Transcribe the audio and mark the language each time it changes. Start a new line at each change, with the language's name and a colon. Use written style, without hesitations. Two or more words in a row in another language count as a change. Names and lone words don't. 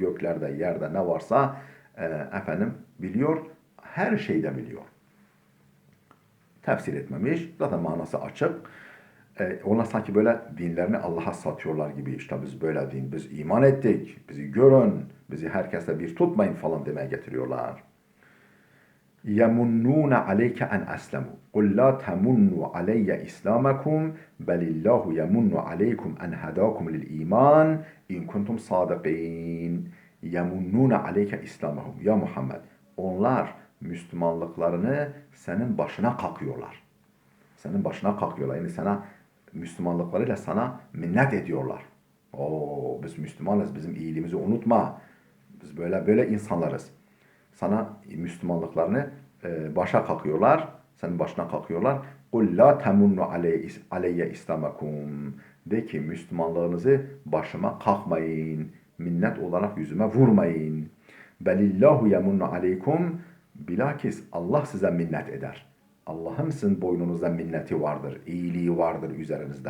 Turkish: Göklerde, yerde ne varsa efendim biliyor. Her şeyi de biliyor. Tefsir etmemiş. Zaten manası açık. Onlar sanki böyle dinlerini Allah'a satıyorlar gibi. İşte biz böyle din, biz iman ettik. Bizi görün, bizi herkesle bir tutmayın falan demeye getiriyorlar.
Arabic: يَمُنُّونَ عَلَيْكَ أَنْ أَسْلَمُوا قُلْ لَا تَمُنُّوا عَلَيَّ إِسْلَامَكُمْ بَلِ اللّٰهُ يَمُنُّ عَلَيْكُمْ أَنْ هَدَاكُمْ لِلْإِيمَانِ اِنْ كُنْتُمْ صَادِقِينَ يَمُنُّونَ عَلَيْكَ إِسْلَامَهُمْ.
Turkish: Ya Muhammed, onlar Müslümanlıklarını senin başına kalkıyorlar. Senin başına kalkıyorlar. Yani sana Müslümanlıklarıyla sana minnet ediyorlar. Biz Müslümanız, bizim iyiliğimizi unutma. Biz böyle insanlarız. Sana Müslümanlıklarını başa kalkıyorlar, senin başına kalkıyorlar.
Arabic: قُلْ لَا تَمُنُّ عَلَيَّ İslamakum.
Turkish: De ki Müslümanlığınızı başıma kalkmayın. Minnet olarak yüzüme vurmayın.
Arabic: بَلِ اللّٰهُ يَمُنُّ عَلَيْكُمْ.
Turkish: Bilakis Allah size minnet eder. Allah'ın sizin boynunuzda minneti vardır. İyiliği vardır üzerinizde.